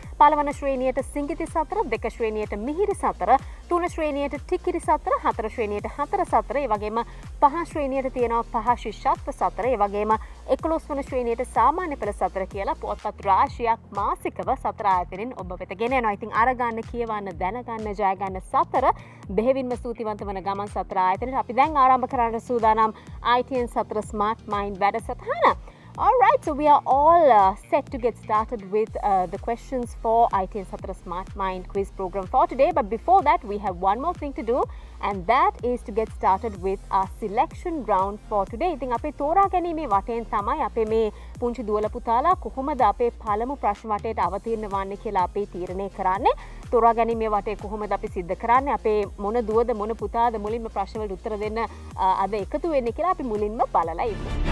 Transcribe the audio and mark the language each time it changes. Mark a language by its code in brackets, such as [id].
[si] පළවන ශ්‍රේණියට සිංගිති සතර, දෙක ශ්‍රේණියට මිහිරි සතර, තුන ශ්‍රේණියට ටිකිරි සතර, හතර ශ්‍රේණියට හතර සතර, ඒ වගේම පහ ශ්‍රේණියට තියෙනවා පහ ශිෂ්‍යත්ව සතර, ඒ වගේම 11 වන ශ්‍රේණියට සාමාන්‍ය පෙළ සතර කියලා පුවත්පත් රාශියක් මාසිකව සතර ආයතනෙන් ඔබ වෙත ගෙන යනවා. ඉතින් අරගන්න, කියවන්න, දැනගන්න, ජය ගන්න සතර බෙහෙවින්ම ස්තුතිවන්ත වන ගමන් සතර ආයතනෙට අපි දැන් ආරම්භ කරන්න සූදානම් ITN සතර Smart Mind වැඩසටහන. [en] Alright, so we are all set to get started with the questions for ITN Satra Smart Mind quiz program for today. But before that, we have one more thing to do, and that is to get started with our selection round for today. [si] ඉතින් අපේ තෝරා ගැනීමේ වටෙන් තමයි අපේ මේ පුංචි දුවල පුතාලා කොහොමද අපේ පළමු ප්‍රශ්න වටේට අවතීර්ණ වන්නේ කියලා අපි තීරණය කරන්නේ. තෝරා ගැනීමේ වටේ කොහොමද අපි සිද්ධ කරන්නේ? අපේ මොන දුවද මොන පුතාද මුලින්ම ප්‍රශ්න වලට උත්තර දෙන්න අද එකතු වෙන්නේ කියලා අපි මුලින්ම බලලා ඉමු.